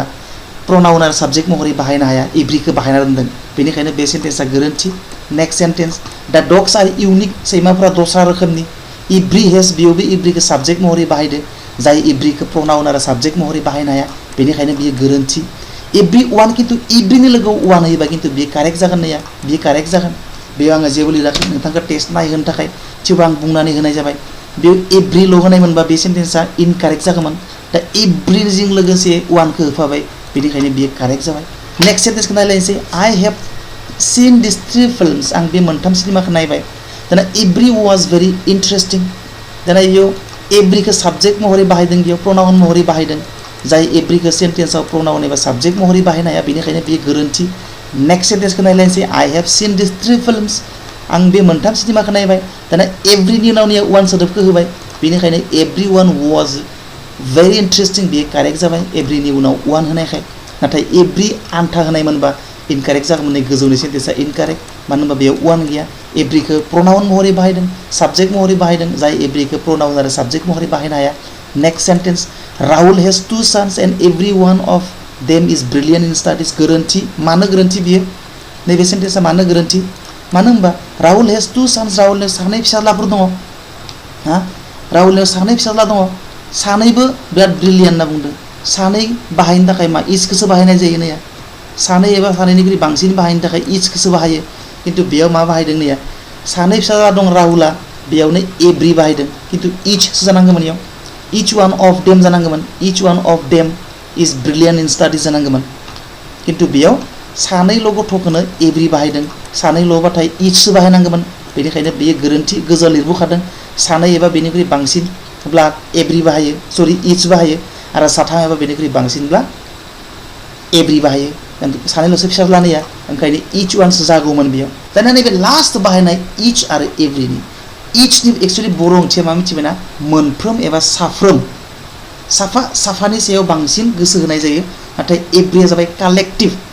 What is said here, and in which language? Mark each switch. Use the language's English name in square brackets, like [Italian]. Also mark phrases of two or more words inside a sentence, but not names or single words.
[Bodo] प्रनाउन आरो साबजेक्ट महरै बाहायनो हाया एभ्रिखौ बाहायना दोनदों बेनिखायनो बे सेन्टेन्सआ गोरोन्थि [English] next sentence the dogs are unique [Bodo] सैमाफोरा दस्रा रोखोमनि [English] every has [Bodo] बेयावबो एभ्रिखौ साबजेक्ट महरै बाहायदों जाय एभ्रिखौ प्रनाउन आरो साबजेक्ट महरै बाहायनो हाया बेनिखायनो बियो गोरोन्थि [English] every one [Bodo] किन्तु एभ्रिनि लोगोआव वान होयोबा किन्तु बियो कारेक्ट जागोन नैया बियो कारेक्ट जागोन बेयाव आङो जेबो लिराखै नोंथांखौ टेस्ट नायहोनो थाखाय थेवबो आं बुंनानै होनाय जाबाय बेयाव एभ्रिल' होनायमोनबा बे सेन्टेन्सआ इनकारेक्ट जागौमोन दा एभ्रिजों लोगोसे वानखौ होफाबाय बेनिखायनो बियो कारेक्ट जाबाय नेक्स्ट सेन्टेन्सखौ नायलायनोसै [English] I have seen this 3 films [Bodo] आं बे मोनथाम सिनेमाखौ नायबाय दाना [English] every was very interesting [Bodo] दाना बेयाव एभ्रिखौ साबजेक्ट महरै बाहायदों बेयाव प्रनाउन महरै बाहायदों जाय एभ्रिखौ सेन्टेन्सआव प्रनाउन एबा साबजेक्ट महरै बाहायनो हाया बेनिखायनो बियो गोरोन्थि नेक्स्ट सेन्टेन्सखौ नायलायनोसै [English] I have seen this 3 films [Bodo] आं बे मोनथाम सिनेमाखौ नायबाय दाना एभ्रिनि उनाव वान सोदोबखौ होबाय बेनिखायनो [English] every one was very [Bodo] इन्टारेस्टिं बेयो कारेक्ट जाबाय एभ्रिनि उनाव वान होनायखाय नाथाय एभ्रि आन्था होनायमोनबा इनकारेक्ट जागौमोन गोजौनि सेन्टेन्सआ इनकारेक्ट मानो होनबा बेयाव वान गैया एभ्रिखौ प्रनाउन महरै बाहायदों साबजेक्ट महरै बाहायदों जाय एभ्रिखौ प्रनाउन आरो साबजेक्ट महरै बाहायनो हाया [English] next sentence Rahul has 2 sons and every one of them is brilliant in studies [Bodo] गोरोन्थि मानो गोरोन्थि बियो नैबे सेन्टेन्सआ मानो गोरोन्थि मानो होनबा [English] Rahul has 2 sons [Bodo] राहुलनो सानै फिसाज्लाफोर दङ राहुलनो सानै फिसाज्ला दङ सानैबो बिराद ब्रिलियन्ट होनना बुंदों सानै बाहायनो थाखाय मा इचखौसो बाहायनाय जायो नैया सानै एबा सानैनिख्रुइ बांसिन बाहायनो थाखाय इचखौसो बाहायो किन्तु बेयाव मा बाहायदों नैया सानै फिसाज्ला दं राहुला बेयावनो एभ्रि बाहायदों किन्तु इचसो जानांगौमोन इयाव [English] each one of them [Bodo] जानांगौमोन [English] each one of them is brilliant in studies [Bodo] जानांगौमोन किन्तु बेयाव सानैल' गथ'खौनो एभ्रि बाहायदों सानैल'बाथाय इचसो बाहायनांगौमोन बेनिखायनो बेयो गोरोन्थि गोजौआव लिरबोखादों सानै एबा बेनिख्रुइ बांसिनब्ला एभ्रि बाहायो सरि इच बाहायो आरो साथाम एबा बेनिख्रुइ बांसिनब्ला एभ्रि बाहायो सानैल'सो फिसाज्ला नैया ओंखायनो इच वानसो जागौमोन बेयाव दाना नैबे लास्ट बाहायनाय इच आरो एभ्रिनि इचनि एक्सुवेलि बर' ओंथिया मा मिथिबायना मोनफ्रोम एबा साफ्रोम साफा साफानि सायाव बांसिन गोसो होनाय जायो नाथाय एभ्रिया जाबाय कालेक्टिभ